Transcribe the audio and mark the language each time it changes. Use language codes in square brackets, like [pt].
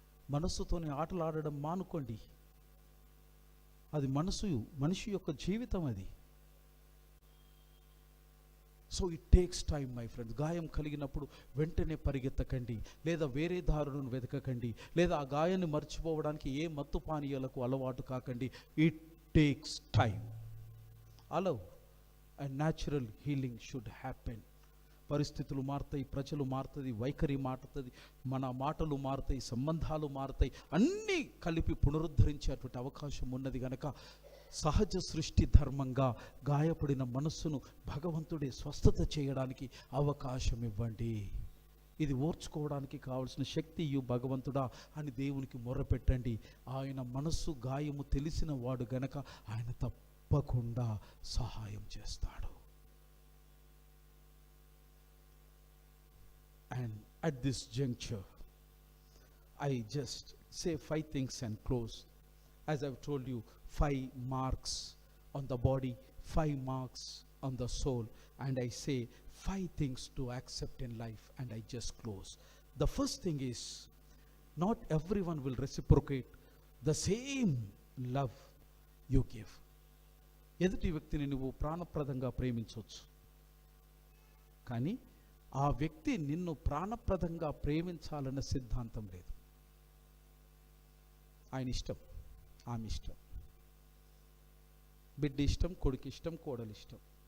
[te] మనస్సుతోనే ఆటలాడడం మానుకోండి. అది మనిషి యొక్క జీవితం అది. [en] So it takes time my friends. [te] గాయం కలిగినప్పుడు వెంటనే పరిగెత్తకండి, లేదా వేరే దారులను వెతకకండి, లేదా ఆ గాయాన్ని మర్చిపోవడానికి ఏ మత్తు పానీయాలకు అలవాటు కాకండి. [en] It takes time. Allow and natural healing should happen. [te] పరిస్థితులు మారుతాయి, ప్రజలు మారుతుంది, వైఖరి మారుతుంది, మన మాటలు మారుతాయి, సంబంధాలు మారుతాయి, అన్నీ కలిపి పునరుద్ధరించేటువంటి అవకాశం ఉన్నది కనుక సహజ సృష్టి ధర్మంగా గాయపడిన మనస్సును భగవంతుడే స్వస్థత చేయడానికి అవకాశం ఇవ్వండి. ఇది ఓర్చుకోవడానికి కావలసిన శక్తి ఇయ్యు భగవంతుడా అని దేవునికి మొర్రపెట్టండి. ఆయన మనస్సు గాయము తెలిసిన వాడు గనక ఆయన తప్పకుండా సహాయం చేస్తాడు. [en] And at this juncture I just say 5 things and close. As I've told you, 5 marks on the body, 5 marks on the soul, and I say 5 things to accept in life, and I just close. The first thing is, not everyone will reciprocate the same love you give. [te] ఎదుటి వ్యక్తిని నువ్వు ప్రాణప్రదంగా ప్రేమించవచ్చు, కానీ ఆ వ్యక్తి నిన్ను ప్రాణప్రదంగా ప్రేమించాలన్న సిద్ధాంతం లేదు. ఆయన ఇష్టం, ఆమె ఇష్టం, బిడ్డ ఇష్టం, కొడుకు ఇష్టం, కోడలు ఇష్టం.